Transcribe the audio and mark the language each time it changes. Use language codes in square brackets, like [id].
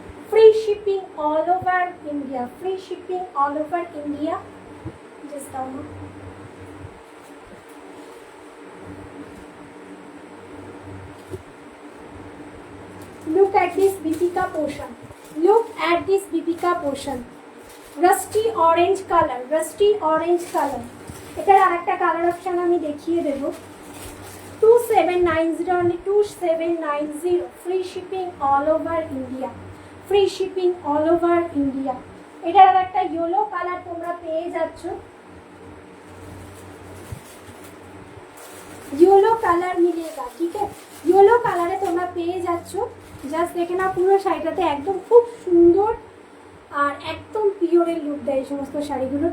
[en] Free shipping all over India. Free shipping all over India. Just down. Look at this Deepika portion. Look at this Deepika portion. Rusty orange color. Rusty orange color. [bn] এটার আরেকটা colour option আমি দেখিয়ে দেবো। [en] 2790 only 2790. Free shipping all over India. Free shipping all over India. [bn] এটার আরেকটা yellow colour তোমরা পেয়ে যাচ্ছ। [hi] येलो कलर मिलेगा, ठीक है? [bn] येलो कलरे তোমরা পেয়ে যাচ্ছ। জাস্ট দেখে না, পুরো শাড়িটাতে একদম খুব সুন্দর আর একদম পিওরের লুক দেয় এই সমস্ত শাড়িগুলো।